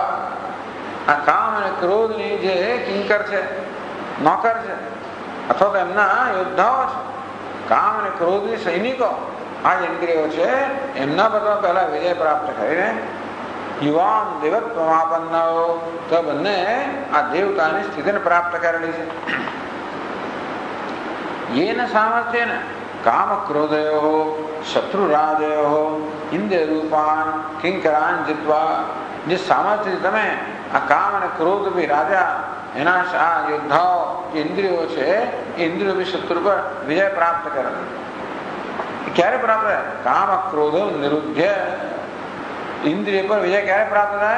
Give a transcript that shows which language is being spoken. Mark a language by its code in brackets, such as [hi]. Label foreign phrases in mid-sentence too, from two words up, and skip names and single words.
[gu] આ કામ અને ક્રોધની જે કિંકર છે, નોકર છે અથવા તો એમના યોદ્ધાઓ છે, કામ અને ક્રોધની સૈનિકો આ ઇન્દ્રિયો છે, એમના પર પહેલા વિજય પ્રાપ્ત કરીને [sa] યુવાન દેવત્વમાપન્નૌ, [gu] તો બંને આ દેવતાની સ્થિતિને પ્રાપ્ત કરેલી છે. [sa] येन सामर्थ्येन काम क्रोधयोः शत्रुराजयोः इंद्रिय रूपान किंकरान जित्वा. [gu] જે સામર્થ્ય તમે આ કામ અને ક્રોધ ભી રાજા એના યોદ્ધાઓ ઇન્દ્રિયો છે એ ઇન્દ્રિયો ભી શત્રુ પર વિજય પ્રાપ્ત કરે. ક્યારે પ્રાપ્ત થાય? કામ ક્રોધ નિરુદ્ધ્ય. ઇન્દ્રિય પર વિજય ક્યારે પ્રાપ્ત થાય?